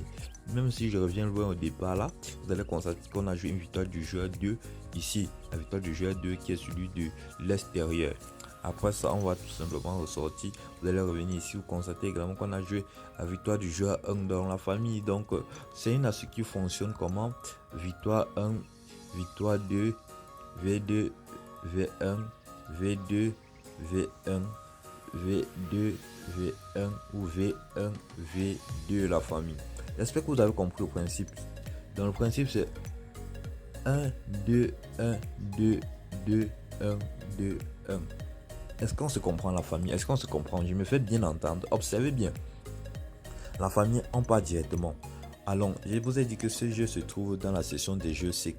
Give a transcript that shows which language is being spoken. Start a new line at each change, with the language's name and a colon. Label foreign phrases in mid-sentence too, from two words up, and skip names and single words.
French: Même si je reviens loin au départ là, vous allez constater qu'on a joué une victoire du joueur 2 ici, la victoire du joueur 2 qui est celui de l'extérieur. Après ça, on va tout simplement ressortir. Vous allez revenir ici, vous constatez également qu'on a joué la victoire du joueur 1 dans la famille. Donc, c'est une astuce qui fonctionne comment? Victoire 1, victoire 2, V2, V1, V2, V1, V2, V1 ou V1, V2 la famille. J'espère que vous avez compris le principe. Dans le principe, c'est 1, 2, 1, 2, 2, 1, 2, 1. Est-ce qu'on se comprend la famille? Est-ce qu'on se comprend? Je me fais bien entendre. Observez bien. La famille, on part directement. Allons, je vous ai dit que ce jeu se trouve dans la section des jeux CK.